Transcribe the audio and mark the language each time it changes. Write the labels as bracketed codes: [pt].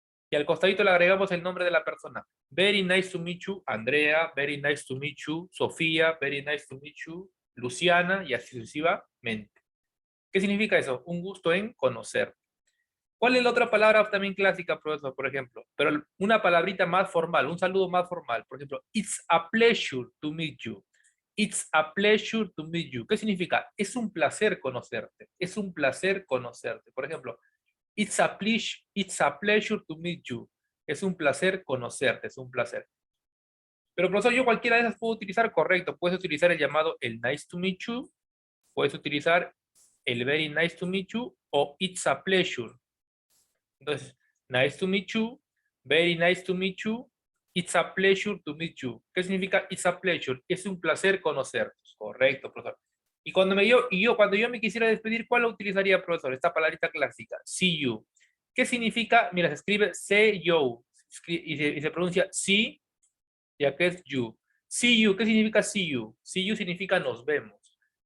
[es] Y al costadito le agregamos el nombre de la persona. [en] Very nice to meet you, Andrea. Very nice to meet you, Sofía. Very nice to meet you, Luciana. [es] Y así sucesivamente. ¿Qué significa eso? Un gusto en conocer. ¿Cuál es la otra palabra también clásica, profesor, por ejemplo? Pero una palabrita más formal, un saludo más formal. Por ejemplo, [en] it's a pleasure to meet you. It's a pleasure to meet you. [es] ¿Qué significa? Es un placer conocerte. Es un placer conocerte. Por ejemplo, [en] it's a pleasure to meet you. [es] Es un placer conocerte, es un placer. Pero profesor, yo cualquiera de esas puedo utilizar, correcto. Puedes utilizar el llamado el [en] nice to meet you, [es] puedes utilizar el [en] very nice to meet you [es] o [en] it's a pleasure. [es] Entonces, [en] nice to meet you, very nice to meet you, it's a pleasure to meet you. [es] ¿Qué significa [en] it's a pleasure? [es] Es un placer conocerte. Correcto, profesor. Y cuando yo me quisiera despedir, ¿cuál lo utilizaría, profesor? Esta palabrita clásica, [en] see you. [es] ¿Qué significa? Mira, se escribe see you y se pronuncia see, ya que es you. [en] See you, [es] ¿qué significa [en] see you? [es] See you significa nos vemos.